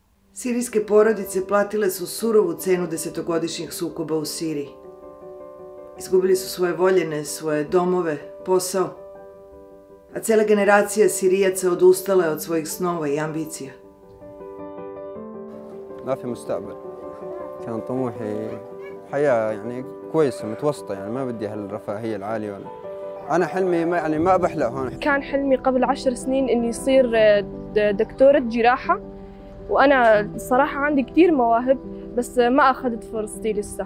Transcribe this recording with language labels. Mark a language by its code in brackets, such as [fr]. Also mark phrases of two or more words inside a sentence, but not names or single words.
[sr] Sirijske porodice platile su surovu cenu desetogodišnjih sukoba u Siriji. Izgubili su svoje voljene, svoje domove, posao, a cela generacija Sirijaca odustala je od svojih snova i ambicija. [ar] ما في مستقبل. كان طموحي حياة يعني كويسة متوسطة، يعني ما بدي هالرفاهية العالية ولا. أنا حلمي ما بحلق هون. كان حلمي قبل 10 سنين إني أصير دكتورة جراحة، وأنا صراحة عندي كثير مواهب بس ما أخذت فرصتي لسه.